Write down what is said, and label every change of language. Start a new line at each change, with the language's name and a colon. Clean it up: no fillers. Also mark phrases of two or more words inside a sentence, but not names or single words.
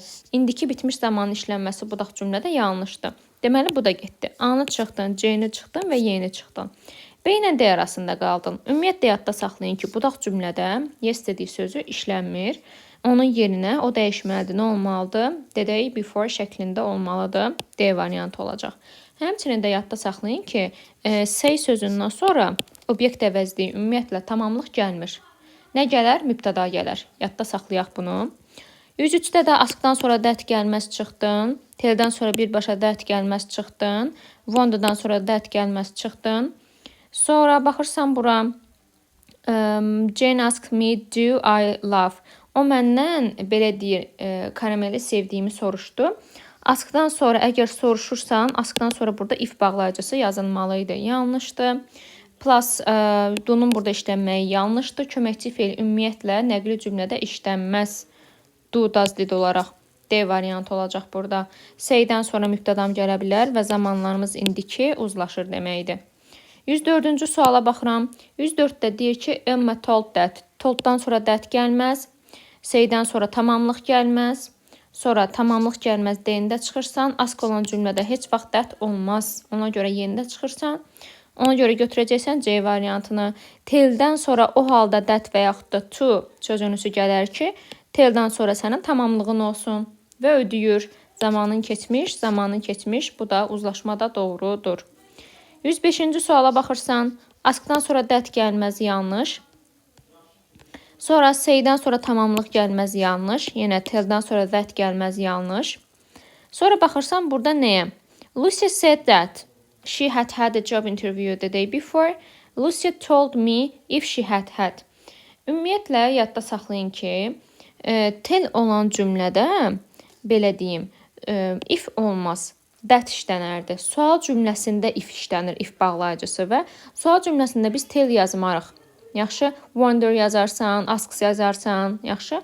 Azerbaijani: İndiki bitmiş zamanın işlənməsi budaq cümlədə yanlışdır. Deməli, bu da getdi. A-nı çıxdın, C-ni çıxdın və Y-ni çıxdın. B ilə D arasında qaldın. Ümumiyyətlə yadda saxlayın ki, budaq cümlədə yesterday sözü işlənmir. Onun yerinə o dəyişməlidir. Nə olmalıdır?
English: The day before
Azerbaijani: şəklində olmalıdır. D variantı olacaq. Həmçinin də yadda saxlayın ki, say sözündən sonra obyekt əvəzliyi ümumiyyətlə tamamlıq gəlmir. Nə gələr? Mübtəda gələr. Yadda saxlayaq bunu. 103-də də askdan sonra that gəlməz çıxdın. Tell'dən sonra birbaşa that gəlməz çıxdın. Wonder'dan sonra that gəlməz çıxdın. Sonra baxırsan bura.
English: Jane asked me, do I love?
Azerbaijani: O məndən belə deyir, karameli sevdiyimi soruşdu. Askdan sonra əgər soruşursan, askdan sonra burada if bağlayıcısı yazılmalıydı. Yanlışdır. Plus do'nun burada işlənməyi yanlışdır. Köməkçi feil ümumiyyətlə nəqli cümlədə işlənməz. Do, does, did olaraq D variantı olacaq burada. Say'dən sonra mübtədam gələ bilər və zamanlarımız indiki uzlaşır deməkdir. 104-cü suala baxıram. 104-də deyir ki,
English: Emma told that.
Azerbaijani: Tolddan sonra that gəlməz. Say'dən sonra tamamlıq gəlməz. Sonra tamamlıq gəlməz D-də çıxırsan. Ask olan cümlədə heç vaxt that olmaz. Ona görə Y-də çıxırsan. Ona görə götürəcəksən C variantını. Tell'dən sonra o halda that və yaxud da to sözünüsü gələr ki, tell'dən sonra sənin tamamlığın olsun. Və ödəyür. Zamanın keçmiş, zamanın keçmiş. Bu da uzlaşmada doğrudur. 105-ci suala baxırsan, askdan sonra that gəlməz yanlış. Sonra say'dən sonra tamamlıq gəlməz yanlış. Yenə tell'dən sonra that gəlməz yanlış. Sonra baxırsan burada nəyə?
English: Lucy said that she had had a job interview the day before. Lucy told me if she had had.
Azerbaijani: Ümumiyyətlə yadda saxlayın ki, tell olan cümlədə belə deyim, if olmaz. That işlənərdi. Sual cümləsində if işlənir, if bağlayıcısı və sual cümləsində biz tell yazmarıq. Yaxşı, wonder yazarsan, asks yazarsan, yaxşı.